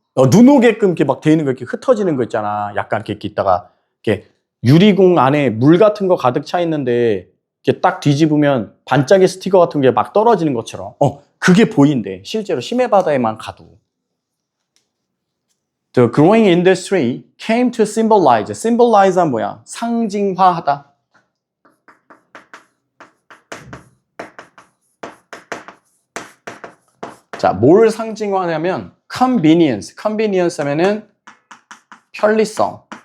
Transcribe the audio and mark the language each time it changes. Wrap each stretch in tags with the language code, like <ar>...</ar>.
<ko>눈 오게끔 이렇게 막 돼 있는 거 이렇게 흩어지는 거 있잖아. 약간 이렇게 있다가 이렇게 유리공 안에 물 같은 거 가득 차 있는데 이렇게 딱 뒤집으면 반짝이 스티커 같은 게 막 떨어지는 것처럼. 그게 보인대. 실제로 심해 바다에만 가도.</ko> <en>The growing industry came to symbolize.</en> <ko>symbolize는 뭐야? 상징화하다. 자, 뭘 상징화하냐면 convenience. convenience 하면은 편리성.</ko>